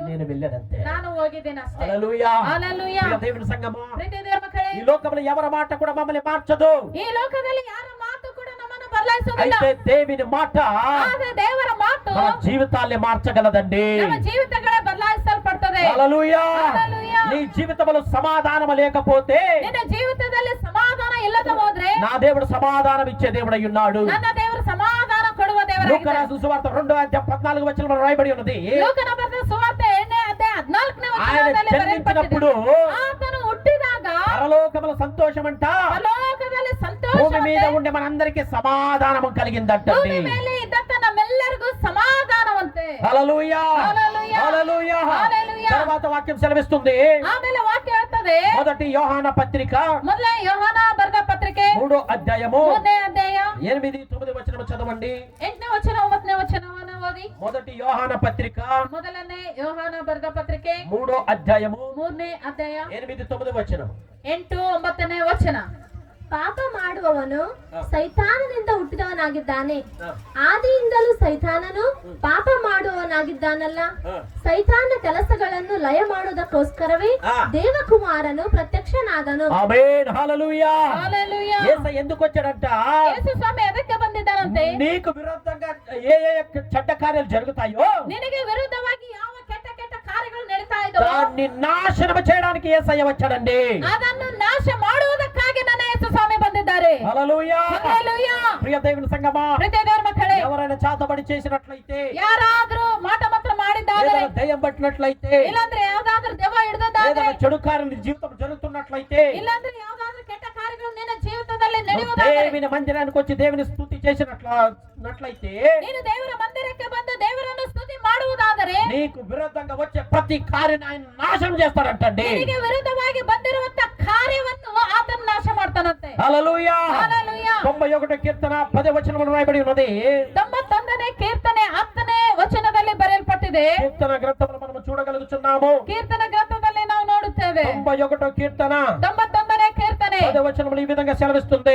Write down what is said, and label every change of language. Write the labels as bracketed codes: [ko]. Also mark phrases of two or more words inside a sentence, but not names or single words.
[te] నేను వెళ్ళేదంతే. [kn] ನಾನು ಹೋಗಿದ್ದೇನೆ ಅಷ್ಟೇ. [te] హల్లెలూయా. హల్లెలూయా. ప్రియ దేవుని సంగమా, [kn] ಪ್ರೀತಿಯ ದೇವ್ರ ಮಕ್ಕಳೇ, [te] ఈ లోకంలో ఎవరి మాట కూడా మమ్మల్ని మార్చదు. [kn] ಈ ಲೋಕದಲ್ಲಿ ಯಾರ ಮಾತು ಕೂಡ ನಮ್ಮನ್ನು ಬದಲಾಯಿಸೋದಿಲ್ಲ. [te] అయితే దేవుని మాట [kn] ಆದ್ರೆ ದೇವರ ಮಾತು [te] మన జీవితాల్ని మార్చగలదండి. [kn] ನಮ್ಮ ಜೀವಿತಗಳೇ ಬದಲಾಯಿಸಲ್ಪಡ್ತದೆ. [te] హల్లెలూయా. హల్లెలూయా. నీ జీవితంలో సమాధానం లేకపోతే, [kn] ನಿನ್ನ ಜೀವಿತದಲ್ಲಿ ಸಮಾಧಾನ ಇಲ್ಲದ ಹೋದ್ರೆ, [te] నా దేవుడు సమాధానం ఇచ్చే దేవుడై ఉన్నాడు. [kn] ನನ್ನ ದೇವರು ಸಮಾಧಾನ ಕೊಡುವ [te] లూకా [kn] ದೇವರಾಗಿದ್ದಾನೆ. [te] రాసిన సువార్త 2:14 రాయబడి ఉన్నది. [kn] ಲೂಕನ ಬರೆದ ಸುವಾರ್ತೆ 8:14 [te] ఆయన జన్మించినప్పుడు [kn] ಆತನು ಹುಟ್ಟಿದಾಗ [te] పరలోకముల సంతోషం అంట [kn] ಪರಲೋಕದಲ್ಲಿ ಸಂತೋಷ, [te] భూమి మీద ఉండే మనందరికీ సమాధానం కలిగిందంటండి. [kn] ಭೂಮಿ ಮೇಲೆ ಇದ್ದಂತ ನಮ್ಮೆಲ್ಲರಿಗೂ ಸಮಾಧಾನವಂತೆ. [te] హల్లెలూయా. హల్లెలూయా. హల్లెలూయా. హల్లెలూయా. తర్వాత వాక్యం సెలవిస్తుంది. [kn] ಆಮೇಲೆ ವಾಕ್ಯ ಹೇಳ್ತದೆ, [te] మొదటి యోహాన పత్రిక [kn] ಮೊದಲ ಯೋಹಾನ ಬರೆದ ಪತ್ರಿಕೆ [te] 3వ అధ్యాయము [kn] 3ನೇ ಅಧ್ಯಾಯ [te] 8-9 వచనం చదవండి. [kn] 8ನೇ ವಚನ 9ನೇ ವಚನವನ್ನು ಓದಿ. [te] మొదటి యోహాన పత్రిక [kn] ಮೊದಲನೇ ಯೋಹಾನ ಬರೆದ ಪತ್ರಿಕೆ [te] 3వ అధ్యాయము [kn] 3ನೇ ಅಧ್ಯಾಯ [te] 8-9 వచనం. [kn] 8-9ನೇ ವಚನ. ಪಾಪ ಮಾಡುವವನು ಸೈತಾನನಿಂದ ಹುಟ್ಟಿದವನಾಗಿದ್ದಾನೆ. ಹಾ. ಆದಿಯಿಂದಲೂ ಸೈತಾನನು ಪಾಪ ಮಾಡುವವನಾಗಿದ್ದಾನಲ್ಲ. ಹಾ. ಸೈತಾನ ಕೆಲಸಗಳನ್ನು ಲಯ ಮಾಡುವುದಕ್ಕೋಸ್ಕರವೇ ಹಾ. ದೇವಕುಮಾರನು ಪ್ರತ್ಯಕ್ಷನಾದನು. [te] ఆమేన్. హల్లెలూయా. హల్లెలూయా. యేసు ఎందుకు వచ్చాడంట? [kn] ಯೇಸು ಸ್ವಾಮಿ ಅದಕ್ಕೆ ಬಂದಿದ್ದಾನಂತೆ, [te] నీకు విరుద్ధంగా ఏ చెడ్డ కార్యాలు జరుగుతాయో [kn] ನಿನಗೆ ವಿರುದ್ಧವಾಗಿ ಯಾವ ಕೆಟ್ಟ ಕೆಟ್ಟ ಕಾರ್ಯಗಳು ನಡೀತಾ ಇದ್ದೋ [te] దాన్ని నాశనం చేయడానికి యేసయ్య వచ్చాడండి. [kn] ಅದನ್ನು ನಾಶ ಮಾಡುವುದಕ್ಕಾಗಿ ನನ್ನ ಯೇಸು ಸ್ವಾಮಿ ಬಂದಿದ್ದಾರೆ. [te] హల్లెలూయా. [kn] ಹಲ್ಲೆಲೂಯಾ. [te] ప్రియ దేవుని సంగమా, [kn] ಪ್ರೀತಿಯ ದೇವರ ಮಕ್ಕಳೇ, [te] ఎవరైనా చేతబడి చేసినట్లయితే, [kn] ಯಾರಾದ್ರೂ ಮಾಟ ಮಾತ್ರ ಮಾಡಿದ್ದಾರೆ, [te] ఏదైనా దయ్యం పట్టినట్లయితే, [kn] ಇಲ್ಲಾಂದ್ರೆ ಯಾವ್ದಾದ್ರೂ ದೆವ್ವ ಹಿಡಿದಾದ್ರೆ, [te] ఏదైనా చెడు కార్యం నీ జీవితం జరుగుతున్నట్లయితే, [kn] ಇಲ್ಲಾಂದ್ರೆ ಯಾವ್ದಾದ್ರೂ ಕೆಟ್ಟ ಕಾರ್ಯಗಳು ನಿನ್ನ ಜೀವಿತದಲ್ಲಿ [te] నువ్వు [kn] ನಡೆಯುವುದಾದರೆ, [te] దేవుని మందిరానికి వచ్చి దేవుని స్తుతి చేసినట్లయితే, [kn] ನೀನು ದೇವರ ಮಂದಿರಕ್ಕೆ ಬಂದು ದೇವರನ್ನು ಸ್ತುತಿ ಮಾಡುವುದಾದರೆ, [te] నీకు విరుద్ధంగా వచ్చే ప్రతి కార్యాన్ని ఆయన నాశనం చేస్తాడంటండి. [kn] ನಿನಗೆ ವಿರುದ್ಧವಾಗಿ ಬಂದಿರುವಂತ ಕಾರ್ಯವನ್ನು ಆತನು ನಾಶ ಮಾಡ್ತಾನಂತೆ. [te] హల్లెలూయా. [kn] ಹಲ್ಲೆಲೂಯಾ. [te] 91 కీర్తన 10వ వచనములో రాయబడి ఉన్నది. [kn] 91ನೇ ಕೀರ್ತನೆ 10ನೇ ವಚನದಲ್ಲಿ ಬರೆಯಲ್ಪಟ್ಟಿದೆ. [te] కీర్తన గ్రంథములో మనం చూడగలుగుతున్నాము. [kn] ಕೀರ್ತನ ಗ್ರಂಥದಲ್ಲಿ ನಾವು ನೋಡುತ್ತೇವೆ. [te] 91 కీర్తన [kn] 91ನೇ ಕೀರ್ತನೆ [te] 10వ వచనములో ఈ విధంగా సెలవిస్తుంది.